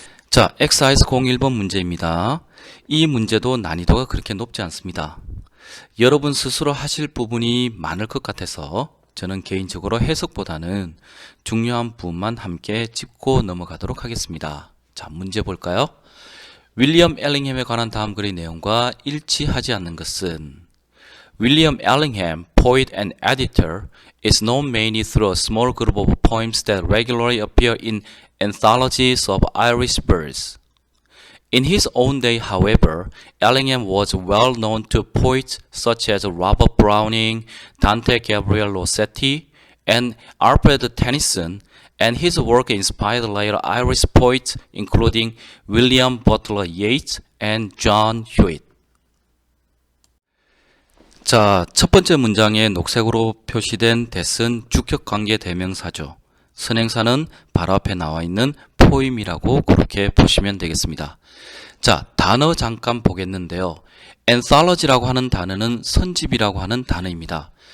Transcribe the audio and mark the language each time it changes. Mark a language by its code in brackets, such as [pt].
[ko] 자, exercise 01번 문제입니다. 이 문제도 난이도가 그렇게 높지 않습니다. 여러분 스스로 하실 부분이 많을 것 같아서 저는 개인적으로 해석보다는 중요한 부분만 함께 짚고 넘어가도록 하겠습니다. 자, 문제 볼까요? [en] 윌리엄 엘링햄에 관한 다음 글의 내용과 일치하지 않는 것은 William Ellingham, poet and editor, is known mainly through a small group of poems that regularly appear in anthologies of Irish birds. In his own day, however, Ellingham was well known to poets such as Robert Browning, Dante Gabriel Rossetti, and Alfred Tennyson, and his work inspired later Irish poets including William Butler Yeats and John Hewitt. [ko] 자, 첫 번째 문장에 녹색으로 표시된 that은 주격관계 대명사죠. 선행사는 바로 앞에 나와 있는 포임이라고 그렇게 보시면 되겠습니다. 자, 단어 잠깐 보겠는데요. anthology라고 하는 단어는 선집이라고 하는 단어입니다.